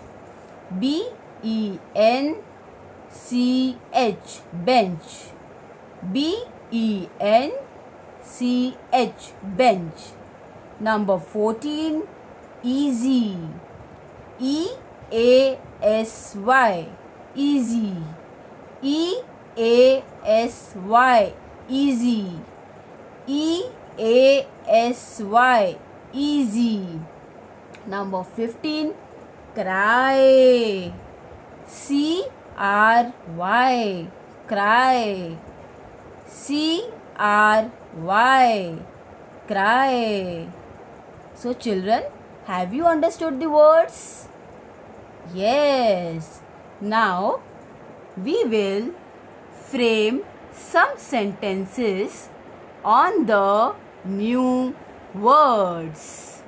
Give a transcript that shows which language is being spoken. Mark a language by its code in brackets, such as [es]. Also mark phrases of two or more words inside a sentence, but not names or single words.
[en] B-E-N-C-H, bench. B-E-N-C-H, bench. Number 14, easy. E-A-S-Y, easy. E-A-S-Y, easy. E-A-S-Y, easy. Number 15, cry. C-R-Y, cry. C-R-Y, cry. So children, have you understood the words? Yes. Now we will frame some sentences on the new words.